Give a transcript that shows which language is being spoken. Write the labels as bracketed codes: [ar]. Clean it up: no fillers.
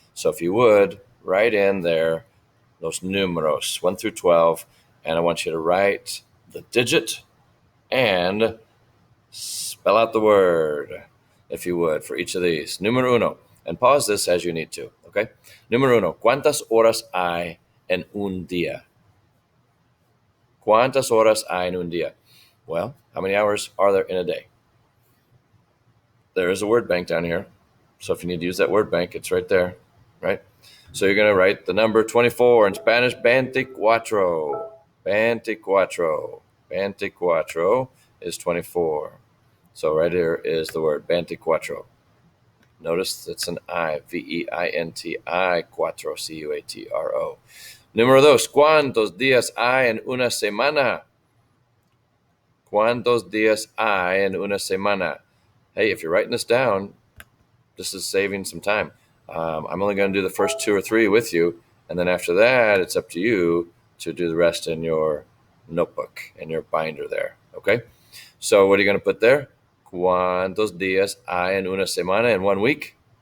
[en] So if you would, write in there those numeros, 1 through 12, and I want you to write the digit and spell out the word, if you would, for each of these. Número uno, and pause this as you need to, okay? [es] Número uno, ¿cuántas horas hay en un día? ¿Cuántas horas hay en un día? [en] Well, how many hours are there in a day? There is a word bank down here. So if you need to use that word bank, it's right there, right? So you're going to write the number 24 in Spanish, 24. 24. 24 is 24. So right here is the word 24. Notice it's an I, V-E-I-N-T-I, cuatro, C-U-A-T-R-O. [es] Número 2, ¿cuántos días hay en una semana? ¿Cuántos días hay en una semana? [en] Hey, if you're writing this down, this is saving some time. I'm only going to do the first 2 or 3 with you, and then after that, it's up to you to do the rest in your notebook, in your binder there, okay? So what are you going to put there? [es] ¿Cuántos días hay en una semana, [en] in 1 week?